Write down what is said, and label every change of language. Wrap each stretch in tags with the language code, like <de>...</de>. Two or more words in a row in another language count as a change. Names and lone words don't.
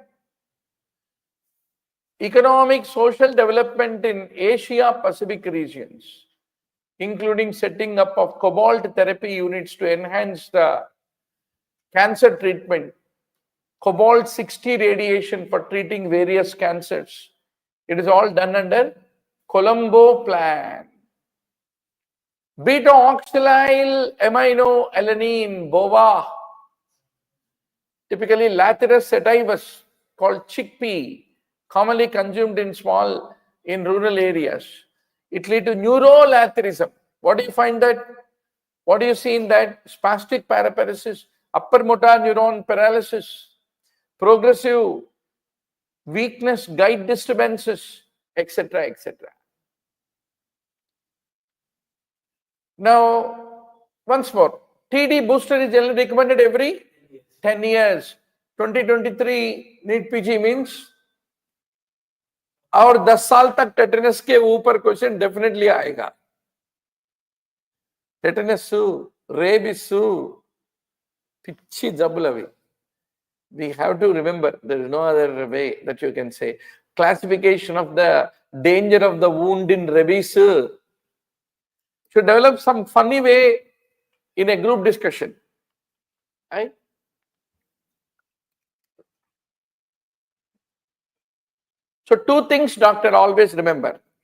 <en>Economic social development in Asia Pacific regions, including setting up of cobalt therapy units to enhance the cancer treatment, cobalt 60 radiation for treating various cancers. It is all done under Colombo plan. Beta-oxalyl aminoalanine, BOVA, typically Lathyrus sativus, called chickpea, commonly consumed in rural areas. It leads to neurolathyrism. What do you find that? What do you see in that? Spastic paraparesis, upper motor neuron paralysis, progressive weakness, guide disturbances, etc., etc. Now, once more, TD booster is generally recommended every 10 years.</en> <hi>2023 NEETPG means और 10 साल तक टेटनस के ऊपर</hi> <en>question definitely</en> <hi>आएगा. टेटनस रेबीज पिच्छी जब्बुल अవి.</hi> <en>We have to remember, there is no other way that you can say. Classification of the danger of the wound in rabies should develop some funny way in a group discussion, right? So two things, doctor, always remember.</en>